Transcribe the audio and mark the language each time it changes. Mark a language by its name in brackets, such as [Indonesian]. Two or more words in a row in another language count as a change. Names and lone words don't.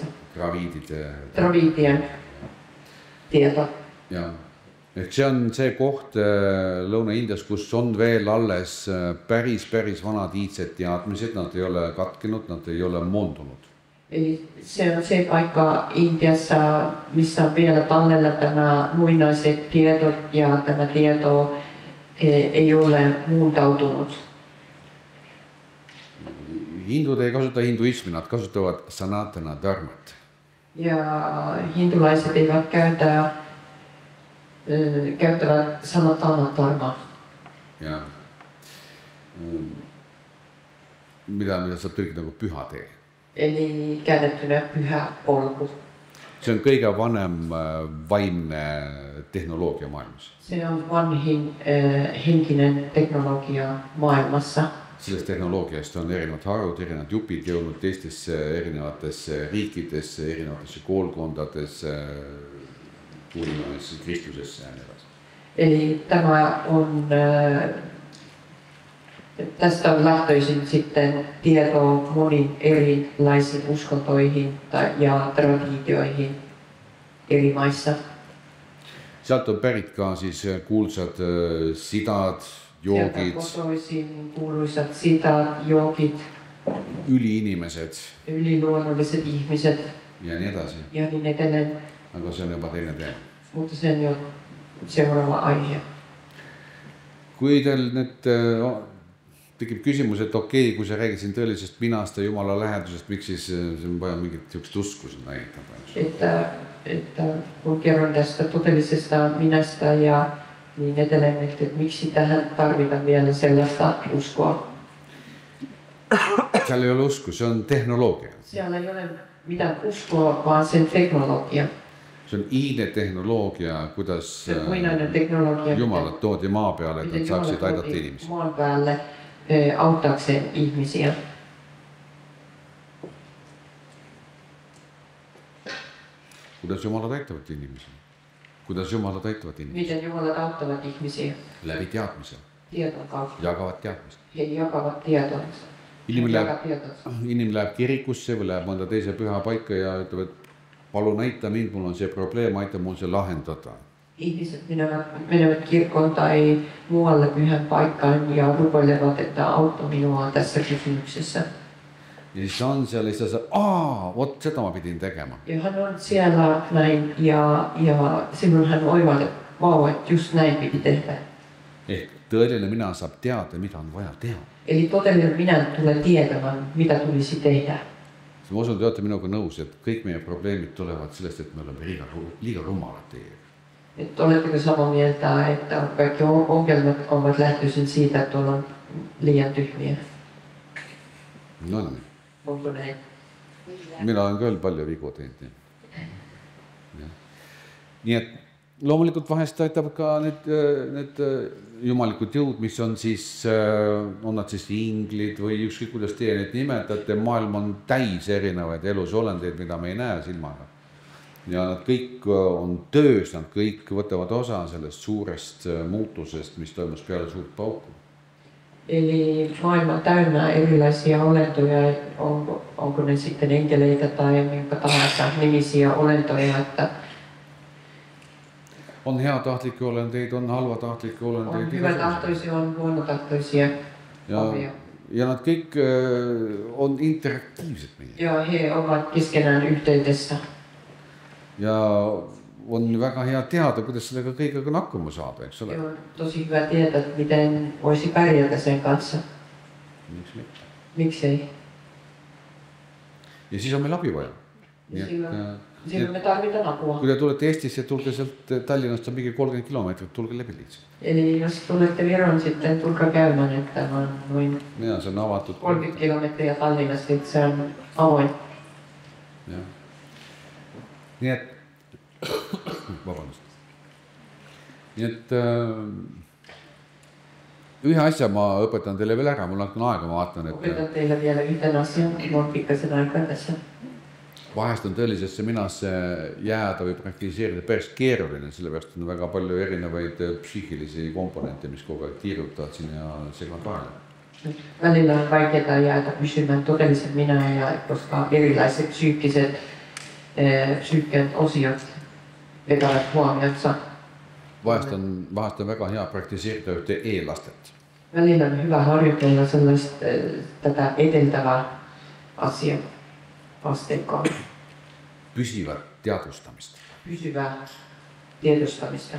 [Finnish] Draviidien tieto. [Estonian] Ja. Ehk see on see koht Lõuna-Indias, kus on veel alles päris vanad iidsed teadmised, nad ei ole katkenud, nad ei ole moondunud. [Finnish] Eli se on se paikka Intiassa, missä on vielä tallella tämä muinaiset tiedot ja tämä tieto ei ole muuntautunut. [Estonian] Hindud ei kasuta hinduismi, nad kasutavad sanatana dharmat. [Finnish] Ja hindulaiset eivät käyttävät sanatana dharmaa. [Estonian] Ja mida saab tõlkida nagu püha tee. [Finnish] Eli käännettynä pyhä polku. [Estonian] See on kõige vanem vaimne tehnoloogia maailmas. [Finnish] Se on vanhin henkinen teknologia maailmassa. [Estonian] Sellest tehnoloogiast on erinevad harud, erinevad jupid jõudnud teistesse erinevatesse riikidesse, erinevatesse koolkondadesse, kuulmesse Kristusesse ja nii edasi. [Finnish] Eli tämä on, tästä on lähtöisin sitten tieto moniin erilaisiin uskontoihin ja traditioihin eri maissa. [Estonian] sealt on pärit ka siis kuulsad sidad, joogid, [Finnish] kotoisin kuuluisat sidad, joogid, [Estonian] üliinimesed [Finnish] yliloomulised ihmised [Estonian] ja nii edasi. [Finnish] ja niin edelleen. [Estonian] Aga see on juba teine teema. [Finnish] Mutta se on jo seuraava aihe. [Estonian] Kui teil nüüd tekib küsimus, et okei, kui sa räägid siin tõelisest minast ja Jumala lähedusest, miks siis see on vaja mingit niisugust usku siin näitada? [Finnish] Että kun kerron tästä todellisesta minästä ja niin edelleen, että miksi tähän tarvitaan vielä sellaista uskoa? [Estonian] Seal ei ole usku, see on tehnoloogia. [Finnish] Siellä ei ole mitään uskoa, vaan sen teknologia. [Estonian] See on iine tehnoloogia, kuidas Jumalat toodi maa peale, et nad saaksid aidata inimesi. [Finnish] Maan päälle auttaakseen ihmisiä. [Estonian] Kuidas Jumalad aitavad inimesi? Kuidas Jumalad aitavad inimesi? [Finnish] Miten Jumalat auttavat ihmisiä? [Estonian] Läbi teadmise. [Finnish] Tiedon kautta. [Estonian] Jagavat teadmist. [Finnish] He jagavat tietonsa. [Estonian] Inimene läheb kirikusse või läheb mõnda teise püha paika ja ütleb, et palun aita mind, mul on see probleem, aita mul see lahendada. [Finnish] Ihmiset menevät kirkkoon tai muualle pyhän paikkaan ja rukoilevat, että auttaa minua tässä kysymyksessä. [Estonian] Ja siis on seal ja siis vot seda ma pidin tegema. [Finnish] Ja hän on siellä näin ja silloin hän oivaltaa, että vau, että just näin piti tehdä. [Estonian] Ehk tõeline minä saab teada, mida on vaja teha. [Finnish] Eli todellinen minä tulee tietämään, mitä tulisi tehdä. [Estonian] Ma usun, te olete minuga nõus, et kõik meie probleemid tulevad sellest, et me oleme liiga rumalad teiega. [Finnish] Et oletteko samaa mieltä, että kaikki ongelmat ovat lähtöisin siitä, että ollaan liian tyhmiä? No niin. Onko näin? [Estonian] Mina olen küll palju vigu teinud. Nii et loomulikult vahest aitab ka need jumalikud jõud, mis on siis, on nad siis inglid või ükskõik kuidas teie neid nimetate, maailm on täis erinevaid elusolendeid, mida me ei näe silmaga. Ja nad kõik on töös, nad kõik võtavad osa sellest suurest muutusest, mis toimus peale suurt pauku. [Finnish] Eli maailma on täynnä erilaisia olentoja, onko ne sitten enkeleitä tai minkä tahansa nimisiä olentoja, että [Estonian] on heatahtlikke olenteid, on halvatahtlikke olenteid. [Finnish] On hyvätahtoisia, on huonotahtoisia. [Estonian] Ja nad kõik on interaktiivsed meie. [Finnish] Ja he ovat keskenään yhteydessä. [Estonian] Ja on väga hea teada, kuidas sellega kõigega hakkama saada, eks ole? [Finnish] Ja on tosi hyvä tietää, miten voisi pärjätä sen kanssa. [Estonian] Miks mitte? Miks ei? Ja siis on meil abi vaja. [Finnish] Silloin me tarvitaan apua. [Estonian] Kui te tulete Eestisse, tulge sealt Tallinnast on mingi 30 kilomeetrit, tulge läbi lihtsalt. [Finnish] Eli jos tulette Viron, sitten tulkaa käymään, että on noin [Estonian] ja, se on avatud [Finnish] 30 kilometriä Tallinnasta, että se on avoin. Ja. [Estonian] Nii et, vabandust. Nii et ühe asja ma õpetan teile veel ära, mul on aega, ma vaatan, et [Finnish] Opetan teille vielä yhden asian, [Estonian] mul on [Finnish] pikkasen aikaa tässä. [Estonian] Vahest on tõelisesse minasse jääda või praktiseerida päris keeruline, sellepärast on väga palju erinevaid psüühilisi komponente, mis kogu aeg tiirutavad sinne ja segavad vahele. [Finnish] Välillä on vaikeaa jäädä pysymään todellisen minä, koska erilaiset psyykkeen osiot vetävät huomionsa. [Estonian] Vahest on väga hea praktiseerida ühte e-lastet. [Finnish] Välillä on hyvä harjoitella sellaista tätä edeltävää asiaa. Asteikkoa. [Estonian] Püsivat teadvustamist. [Finnish] Pysyvää tiedostamista.